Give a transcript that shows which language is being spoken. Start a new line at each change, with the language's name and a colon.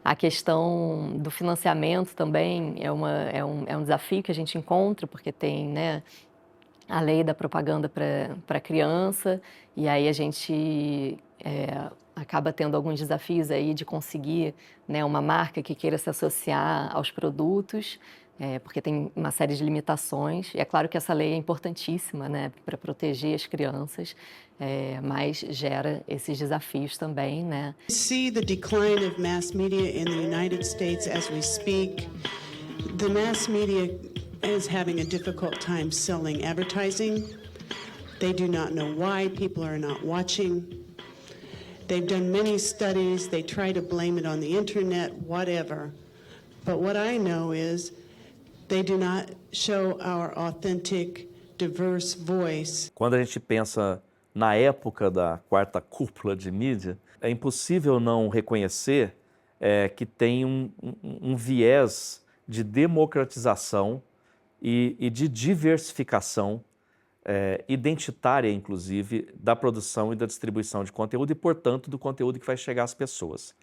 Portuguese: A questão do financiamento também é um desafio que a gente encontra, porque tem, né, a lei da propaganda para criança, e aí a gente acaba tendo alguns desafios aí de conseguir, né, uma marca que queira se associar aos produtos, porque tem uma série de limitações. E é claro que essa lei é importantíssima, né, para proteger as crianças, mas gera esses desafios também, né?
English: We see the decline of mass media in the United States as we speak. The mass media is having a difficult time selling advertising. They do not know why people are not watching. They've done many studies. They try to blame it on the internet, whatever. But what I know is they do not show our authentic, diverse voice.
Portuguese: Quando a gente pensa na época da quarta cúpula de mídia, é impossível não reconhecer que tem um viés de democratização e de diversificação identitária, inclusive, da produção e da distribuição de conteúdo e, portanto, do conteúdo que vai chegar às pessoas.